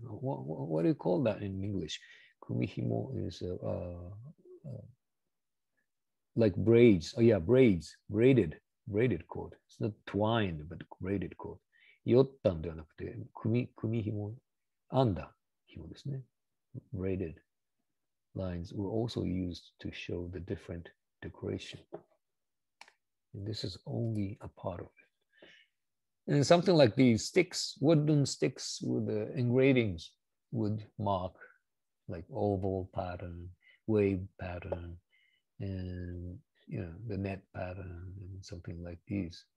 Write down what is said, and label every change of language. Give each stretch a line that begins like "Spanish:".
English: What do you call that in English? 組紐 is like braids. Oh yeah, braids. Braided cord. It's not twined, but braided cord.
Japanese: よったんではなくて、組紐、編んだ紐ですね。
English: Braided lines were also used to show the different decoration. And this is only a part of it. And something like these sticks, wooden sticks with the engravings would mark like oval pattern, wave pattern, and you know, the net pattern and something like these.